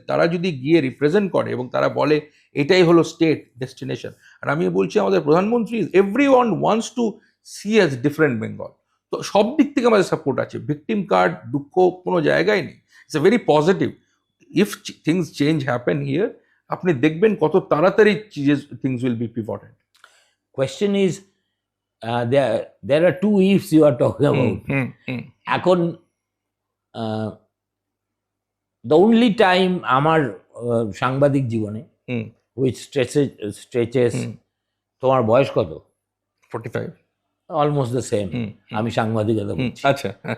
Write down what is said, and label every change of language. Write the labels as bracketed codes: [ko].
[bn] তারা যদি গিয়ে রিপ্রেজেন্ট করে এবং তারা বলে এটাই হলো স্টেট ডেস্টিনেশন, আর আমি বলছি আমাদের প্রধানমন্ত্রী, [en] Every one wants to see as different Bengal. [bn] তো সব দিক থেকে আমাদের সাপোর্ট আছে, ভিকটিম কার্ড, দুঃখ কোনো জায়গায় নেই, [en] It's a very positive. If things change happen here, [bn] আপনি দেখবেন কত তাড়াতাড়ি [en] Things will be pivoted. Question is, there are two ifs you are talking about. [bn] এখন [en] the only time [bn] আমার সাংবাদিক জীবনে [en] which stretches [bn] তোমার বয়স কত? 45। [en] Almost the same. [bn] আমি সাংবাদিকতা করছি, আচ্ছা,